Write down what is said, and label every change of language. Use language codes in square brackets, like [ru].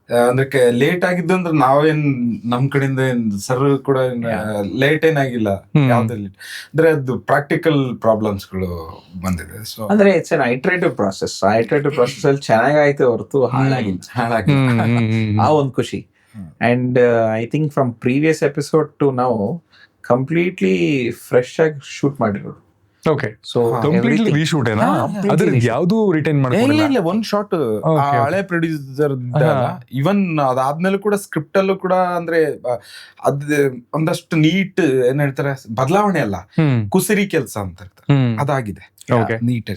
[kn] ಅಂದ್ರೆ ಲೇಟ್ ಆಗಿದ್ದು ಅಂದ್ರೆ ನಾವೇನ್ ನಮ್ ಕಡೆಯಿಂದ ಸರ್ ಕೂಡ ಲೇಟ್ ಏನಾಗಿಲ್ಲ ಯಾವ್ದಲ್ಲಿ. ಅಂದ್ರೆ ಅದು ಪ್ರಾಕ್ಟಿಕಲ್ ಪ್ರಾಬ್ಲಮ್ಸ್ ಗಳು ಬಂದಿದೆ. ಸೊ [en] ಅಂದ್ರೆ it's an iterative process. [kn] ಆ ಐಟ್ರೇಟಿವ್ ಪ್ರಾಸೆಸ್ ಅಲ್ಲಿ ಚೆನ್ನಾಗಾಯ್ತು ಹೊರತು ಹಾಳಾಗಿಲ್ಲ. ಆ ಒಂದ್ ಖುಷಿ. [en] And I think from previous episode to now completely fresh [kn] ಆಗಿ ಶೂಟ್ ಮಾಡಿರೋದು. [en] okay, so [kn] ಕಂಪ್ಲೀಟ್ಲಿ ರೀಶೂಟ್ ಏನಾ? ಅದ್ರ ಯಾವ್ದು ರಿಟೈನ್ ಇಲ್ಲ, ಒಂದ್ ಶಾಟ್ ಹಳೆ ಪ್ರೊಡ್ಯೂಸರ್ ಇವನ್ ಅದಾದ್ಮೇಲೆ ಕೂಡ ಸ್ಕ್ರಿಪ್ಟ್ ಅಲ್ಲೂ ಕೂಡ ಅಂದ್ರೆ ಅದ್ ಒಂದಷ್ಟು ನೀಟ್ ಏನ್ ಹೇಳ್ತಾರೆ, ಬದಲಾವಣೆ ಅಲ್ಲ, ಕುಸಿರಿ ಕೆಲಸ ಅಂತ ಇರ್ತಾರೆ, ಅದಾಗಿದೆ ನೀಟ್.